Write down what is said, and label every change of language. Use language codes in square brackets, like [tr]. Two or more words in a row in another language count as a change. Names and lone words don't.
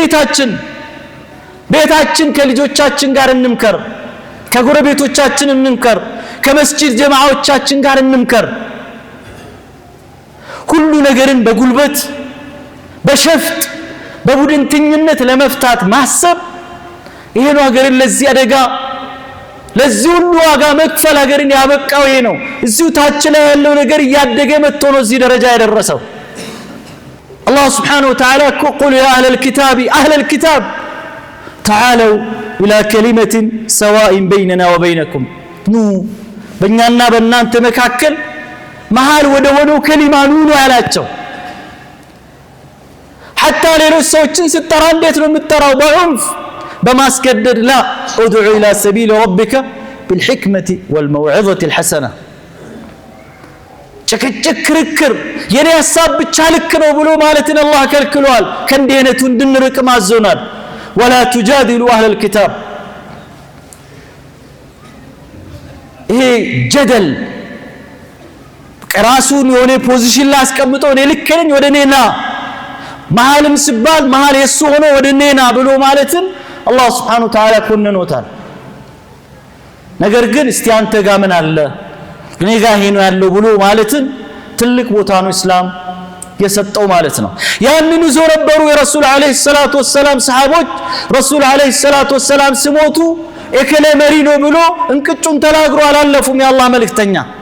[am] ቤታችን ከልጆቻችን ጋር እንምከር፣ ከጎረቤቶቻችን እንምከር፣ ከመስጂድ ጀማዓዎቻችን ጋር እንምከር። ሁሉ ነገርን በጉልበት በሸፍጥ በቡድንተኝነት ለመፍታት ማሰብ ይሄ ነው ሀገርን ለዚህ አደጋ ለዚህ ሁሉ ዋጋ መክፈል ሀገርን ያበቃው ይሄ ነው። እዚሁ ታች ላይ ያለው ነገር እያደገ መጥቶ ነው እዚህ ደረጃ ያደረሰው። አላህ [ar] سبحانه وتعالى قل يا أهل الكتاب تعالوا إلى كلمة سواء بيننا وبينكم [am] ኑ በእኛና በእናንተ መካከል መሃል ወደ ሆነው ከሊማ ኑ ያላቸው። حتى ሌሎች ሰዎችን ስትጠራ እንዴት ነው የምትጠራው? በዑንፍ በማስገደድ ላ [ar] ادعو الى سبيل ربك بالحكمة والموعظة الحسنة [am] ጭቅጭቅ ክርክር የኔ ሐሳብ ብቻ ልክ ነው ብሎ ማለትን አላህ ከልክሏል ከእንዲህ አይነቱ እንድንርቅ ማዞናል [ar] ولا تجادلوا أهل الكتاب [am] ይሄ ጀደል ራሱን የሆነ ፖዚሽን ላይ አስቀምጦ እኔ ልክ ነኝ ወደ እኔና መሐልም ሲባል መሐል የሱ ሆኖ ወደ እኔና ብሎ ማለትን አላህ [ar] سبحانه وتعالى [am] ኮንኖታል ነገር ግን እስቲ አንተ ጋር ምን አለ እኔ ጋር ሄኖ ያለው ብሎ ማለትን ትልቅ ቦታ ነው እስላም የሰጠው ማለት ነው ያንኑ ዞረበሩ የረሱል [ar] عليه الصلاة والسلام [am] ሰሃቦች ረሱል [ar] عليه الصلاة والسلام [am] ሲሞቱ እከለ መሪ ነው ብሎ እንቅጩን ተናግሮ አላለፉም የአላህ መልእክተኛ